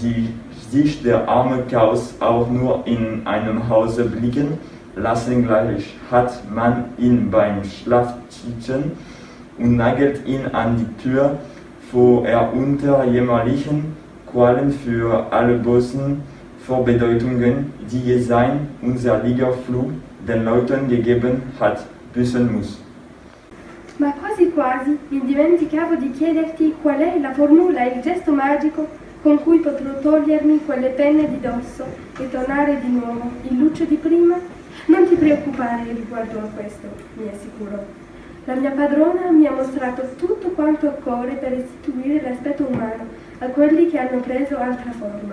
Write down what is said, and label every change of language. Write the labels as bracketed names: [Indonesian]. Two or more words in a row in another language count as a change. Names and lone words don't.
[German] sich der arme Chaos auch nur in einem Hause blicken lassen, gleich hat man ihn beim Schlafzimmer und nagelt ihn an die Tür, wo er unter jämmerlichen Qualen für alle bösen Vorbedeutungen, die je sein unser Flug den Leuten gegeben hat, büßen muss. [Italian] Ma quasi quasi mi dimenticavo di chiederti qual è la formula e il gesto magico con cui potrò togliermi quelle penne di dosso e tornare di nuovo il Lucio di prima. Non ti preoccupare riguardo a questo, mi assicurò. La mia padrona mi ha mostrato tutto quanto occorre per restituire l'aspetto umano a quelli che hanno preso altra forma.